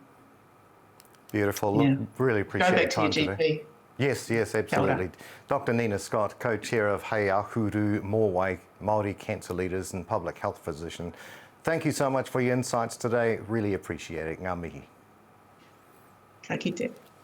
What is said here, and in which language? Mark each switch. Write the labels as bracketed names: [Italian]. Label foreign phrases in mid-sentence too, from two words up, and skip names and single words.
[English] Beautiful. Look, really appreciate your time today. Go back to your GP. Yes, absolutely. Dr. Nina Scott, co-chair of Hei Ahuru Mōwai, Māori Cancer Leaders and Public Health Physician. Thank you so much for your insights today. Really appreciate it. [Māori] Ngā mihi. Ka kite.